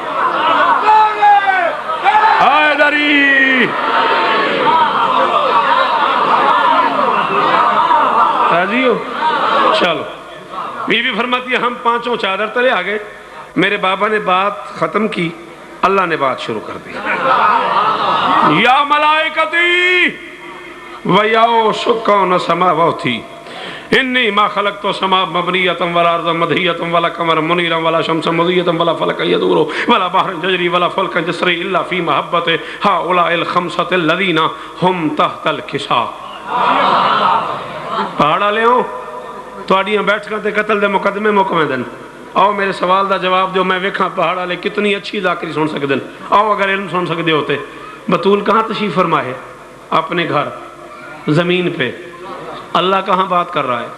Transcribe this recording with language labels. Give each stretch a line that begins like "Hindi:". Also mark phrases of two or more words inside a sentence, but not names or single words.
Urdu: حیدری. راضی ہو؟ چلو. بی بی فرماتی ہے ہم پانچوں چادر تلے آ گئے. میرے بابا نے بات ختم کی، اللہ نے بات شروع کر دی.
Arabic: یا ملائکتی و یا سکان سماواتی انی ما خلقت سما مبنیتا ولا ارضا مدحیتا ولا قمر منیرا ولا شمس مضیتا ولا فلک یدور ولا بحر ججری ولا فلک جسری الا فی محبت هؤلاء الخمسة الذین هم تحت الکساء.
Punjabi: پہاڑا لے ہوں تواڈیاں بیٹھکاں تے قتل دے مقدمے مکمے دن. آؤ میرے سوال دا جواب دیو. میں ویکھاں پہاڑا لے کتنی اچھی ذاکری سن سکدن. آؤ اگر علم سن سکدے ہوتے.
Urdu: بطول کہاں تشریف فرما ہے؟ اپنے گھر زمین پہ. اللہ کہاں بات کر رہا ہے؟